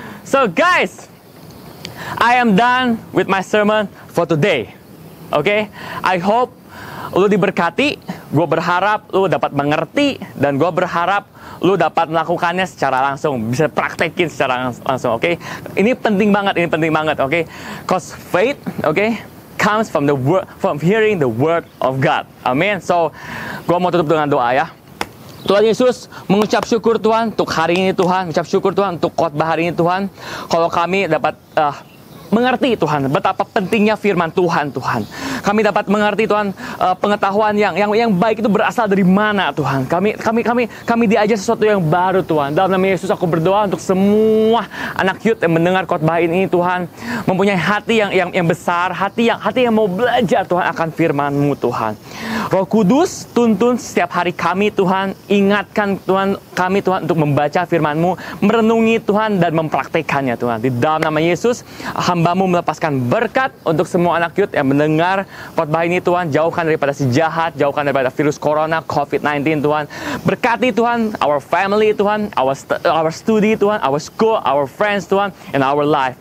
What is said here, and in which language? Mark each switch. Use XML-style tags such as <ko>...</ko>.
<en>So guys, I am done with my sermon for today. Oke, I hope</en> <id>lu diberkati. Gue berharap lu dapat mengerti, dan gue berharap lu dapat melakukannya secara langsung, bisa praktekin secara langsung. Oke, ini penting banget, oke.</id> <en>Cause faith, oke, comes from hearing the word of God.</en> <id>Amin. So, gue mau tutup dengan doa ya. Tuhan Yesus, mengucap syukur Tuhan untuk hari ini Tuhan, mengucap syukur Tuhan untuk khotbah hari ini Tuhan. Kalau kami dapat mengerti Tuhan betapa pentingnya firman Tuhan. Kami dapat mengerti Tuhan, pengetahuan yang baik itu berasal dari mana Tuhan. Kami diajar sesuatu yang baru Tuhan. Dalam nama Yesus aku berdoa untuk semua anak youth yang mendengar khotbah ini Tuhan, mempunyai hati yang besar, hati yang mau belajar Tuhan akan firman-Mu Tuhan. Roh Kudus, tuntun setiap hari kami Tuhan, ingatkan Tuhan kami Tuhan untuk membaca firman-Mu, merenungi Tuhan dan mempraktekannya Tuhan. Di dalam nama Yesus, hamba-Mu melepaskan berkat untuk semua anak youth yang mendengar khotbah ini Tuhan. Jauhkan daripada si jahat, jauhkan daripada virus corona, COVID-19 Tuhan. Berkati Tuhan,</id> <en>our family Tuhan, our study Tuhan, our school, our friends Tuhan, and our life.</en>